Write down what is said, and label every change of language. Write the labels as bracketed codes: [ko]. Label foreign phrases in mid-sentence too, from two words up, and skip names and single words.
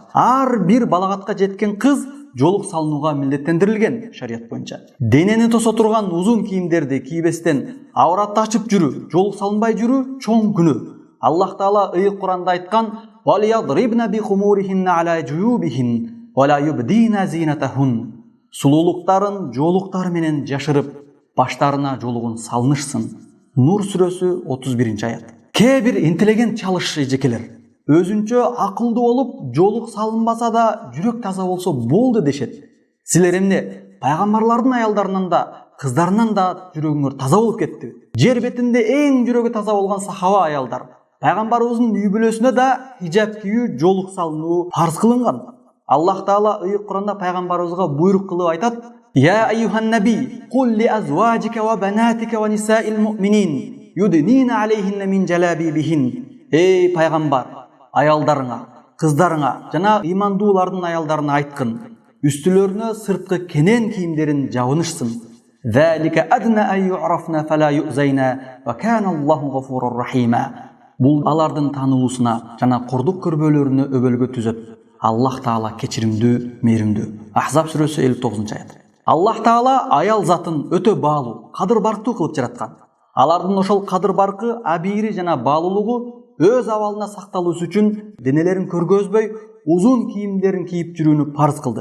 [ky] Ар бир балагатка жеткен кыз жоолук салынууга милдеттендирилген шарият боюнча. Денени тосо турган узун кийимдерди кийбестен, авратты ачып жүрүү, жоолук салынбай жүрүү чоң күнөө. Аллах Таала ыйык Куранда айткан: [ar] "وليضربن بخمرهن على جيوبهن ولا يبدين زينتهن." [ky] Сулуулуктарын жоолуктары менен жашырып, баштарына жоолугун салынышсын. Нур сүрөсү 31-аят. Кээ бир интеллигент чалыш эжекелер өзүнчө акылдуу болуп, жоолук салынбаса да жүрөк таза болсо болду дешет. Силер эмне пайгамбарлардын аялдарынан да, кыздарынан да жүрөгүңөр таза болуп кетти? Жер бетинде эң жүрөгү таза болгон сахаба аялдар, пайгамбарыбыздын үй бүлөсүнө да хижап кийүү, жоолук салынуу фарз кылынган. Аллах Таала ыйык Куранда пайгамбарыбызга буйрук кылып айтат: [ar] "يا أيها النبي قل لأزواجك وبناتك ونساء المؤمنين يدنين عليهن من جلابيبهن." [ky] Эй пайгамбар, аялдарыңа, кыздарыңа жана ыймандуулардын аялдарына айткын: үстүлөрүнө сырткы кенен кийимдерин жабынышсын. [ar] ذلك أدنى أن يعرفن فلا يؤذين وكان الله غفورا رحيما. [ky] Бул алардын таанылуусуна жана курдук көрбөлөрүнө өбөлгө түзөт. Аллах Таала кечиримдүү, мээримдүү. Ахзаб сүрөсү 59-аят. Аллах Таала аял затын өтө баалуу, кадыр барктуу кылып жараткан. Алардын ошол кадыр баркы, абийри жана баалуулугу өз абалына сакталуусу үчүн денелерин көргөзбөй, узун кийимдерин кийип жүрүүнү парз кылды.